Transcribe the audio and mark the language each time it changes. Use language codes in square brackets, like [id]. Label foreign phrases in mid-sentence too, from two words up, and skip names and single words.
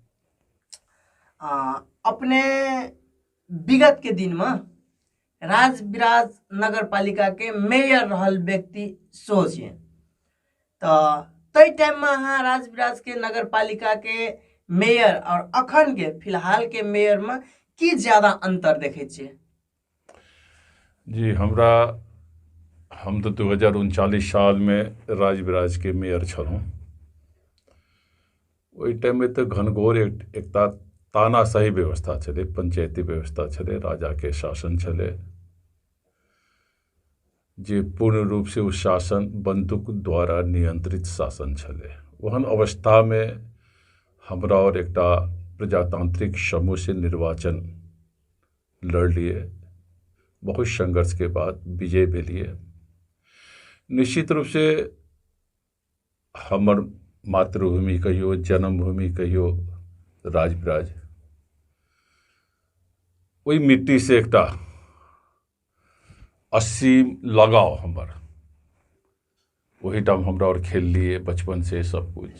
[mai] अपने विगत के दिन में राज बिराज नगर पालिका के मेयर रहल व्यक्ति सोचिए, तो तय टाइम में हाँ राज बिराज के नगर पालिका के मेयर और अखन के फिलहाल के मेयर में की ज्यादा अंतर देखे छे? जी हम तो 2039 साल में राज बिराज के मेयर छलहुँ। वही टाइम में तो घनघोर एक तानाशाही व्यवस्था छले, पंचायती व्यवस्था छले, राजा के शासन छले, जे पूर्ण रूप से उस शासन बंदूक द्वारा नियंत्रित शासन छले। वहन अवस्था में हमरा और एक प्रजातांत्रिक समूह से निर्वाचन लड़ लिए। बहुत संघर्ष के बाद विजय भी लिए। निश्चित रूप से हमर मातृभूमि कहियो, जन्मभूमि कहियो राज बिराज, वही मिट्टी से एक असीम लगाव हमर, वही टाइम हमरा और खेल लिए बचपन से सब कुछ।